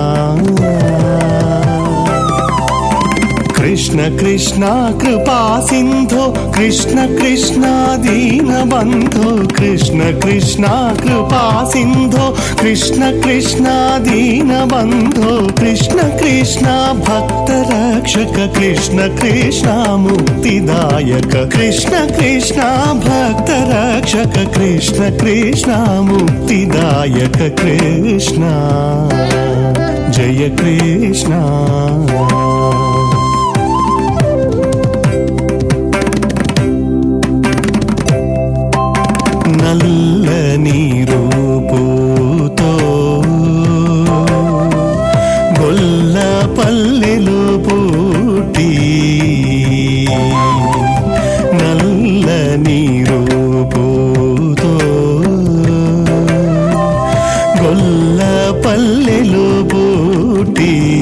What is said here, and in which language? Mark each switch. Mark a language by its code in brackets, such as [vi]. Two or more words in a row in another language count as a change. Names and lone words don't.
[hi] कृष्ण कृष्ण कृपा सिंधु कृष्ण कृष्ण दीन बंधु कृष्ण कृष्ण कृपा सिंधु कृष्ण कृष्ण दीन बंधु कृष्ण कृष्ण भक्त रक्षक कृष्ण कृष्ण मुक्तिदायक कृष्ण कृष्ण भक्त रक्षक कृष्ण कृष्ण मुक्तिदायक कृष्ण जय कृष्ण [te] నల్లని రూపుతో గొల్ల పల్లెలు పుట్టి నల్లని రూపుతో గొల్ల పల్లెలు పుట్టి